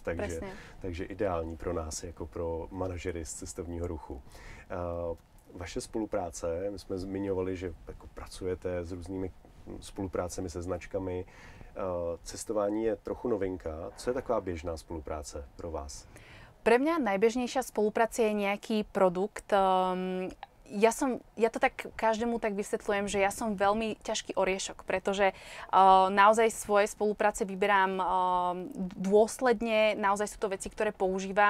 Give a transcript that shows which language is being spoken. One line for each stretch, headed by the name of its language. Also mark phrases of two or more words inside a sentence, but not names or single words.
Czech: Takže ideální pro nás, jako pro manažery z cestovního ruchu. Vaše spolupráce, my jsme zmiňovali, že jako pracujete s různými spoluprácemi se značkami. Cestování je trochu novinka. Co je taková běžná spolupráce pro vás?
Slovak: Pre mňa najbežnejšia spolupráca je nejaký produkt. Ja to tak každému tak vysvetľujem, že ja som veľmi ťažký oriešok, pretože naozaj svoje spolupráce vyberám dôsledne, naozaj sú to veci, ktoré používam.